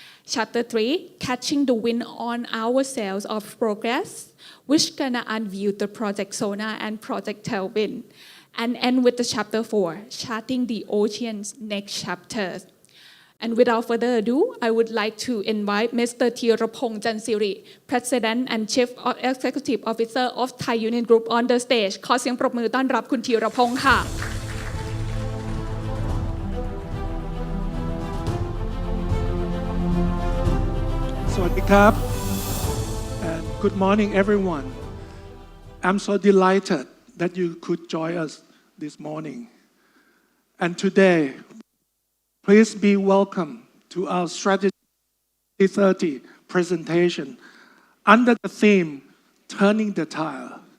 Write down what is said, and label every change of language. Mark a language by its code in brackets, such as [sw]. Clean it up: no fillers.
[en] Chapter 3, Catching the Wind on Our Sails of Progress, which gonna unveil the Project Sona and Project Tailwind. And end with the Chapter 4, Charting the Ocean's Next Chapters. And without further ado, I would like to invite Mr. Thirapong Chansiri, President and Chief Executive Officer of Thai Union Group on the stage. [th] ขอเสียงปรบมือต้อนรับคุณธีรพงษ์ค่ะ สวัสดีครับ [en] and good morning everyone. I'm so delighted that you could join us this morning. And today, please be welcome to our Strategy 2030 presentation under the theme, Turning the Tide.